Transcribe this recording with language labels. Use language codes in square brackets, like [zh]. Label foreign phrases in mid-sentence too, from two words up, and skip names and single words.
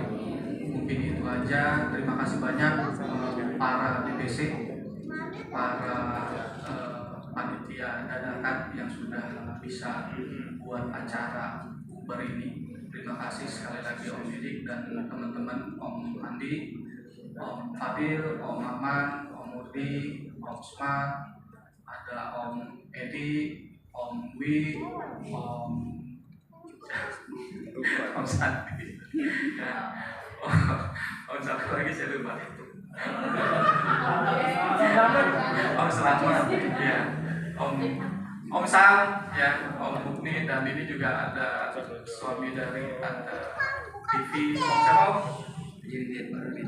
[id] Mungkin itu aja. Terima kasih banyak para DPC, para panitia dadakan yang sudah bisa buat acara Uber ini. Terima kasih sekali lagi Om Didik dan teman-teman, Om Andi, Om Fadil, Om Ahmad, Om Murdi, Om Smart, ada Om Edi, Om Wi, Om Santi, Om satu lagi saya lupa. Om Selamat, ya, Om Sam, ya, Om Mukni, dan ini juga ada suami dari Tante TV, Om siapa? Riden Barudin.